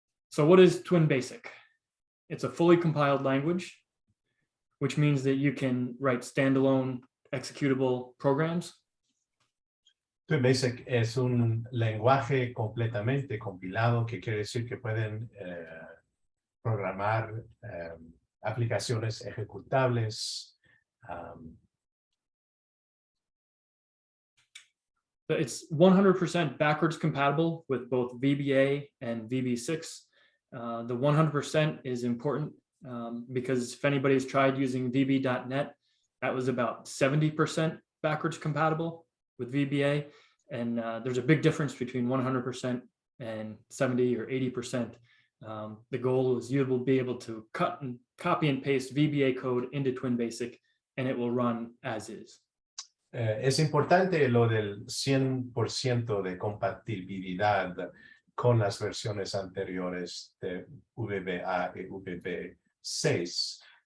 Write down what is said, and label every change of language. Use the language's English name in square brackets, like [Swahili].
[English] So what is TwinBasic? It's a fully compiled language, which means that you can write standalone executable programs. [Spanish] TwinBasic es un lenguaje completamente compilado, que quiere decir que pueden programar aplicaciones ejecutables. [English] It's 100% backwards compatible with both VBA and VB6. The 100% is important because if anybody's tried using VB.NET, that was about 70% backwards compatible with VBA. And there's a big difference between 100% and 70 or 80%. The goal is you will be able to copy and paste VBA code into TwinBasic and it will run as is. [Spanish] Es importante lo del 100% de compatibilidad con las versiones anteriores de VBA y VB6.